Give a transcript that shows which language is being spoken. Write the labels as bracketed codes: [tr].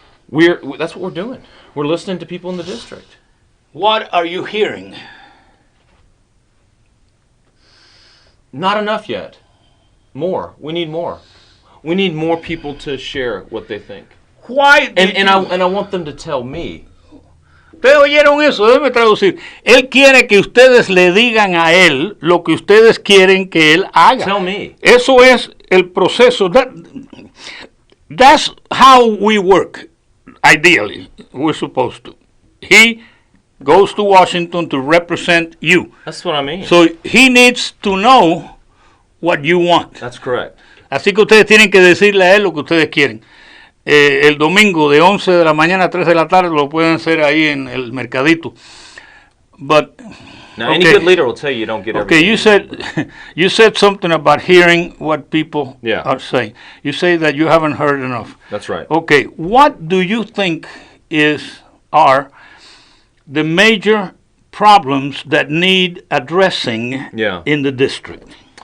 [en] That's what we're doing. We're listening to people in the district. What are you hearing? Not enough yet. More. We need more. We need more people to share what they think. Why? And I want them to tell me. [es] Ustedes oyeron eso, déjeme traducir. Él quiere que ustedes le digan a él lo que ustedes quieren que él haga. [en] Tell me. [es] Eso es el proceso. [en] That's how we work. Ideally, we're supposed to. He goes to Washington to represent you. That's what I mean. So he needs to know what you want. That's correct. [es] Así que ustedes tienen que decirle a él lo que ustedes quieren. El domingo de 11 de la mañana a 3 de la tarde lo pueden hacer ahí en el mercadito. [en] But now, any good leader will tell you don't get everything. Okay, you said something about hearing what people are saying. You say that you haven't heard enough. That's right. Okay, what do you think are the major problems that need addressing in the district?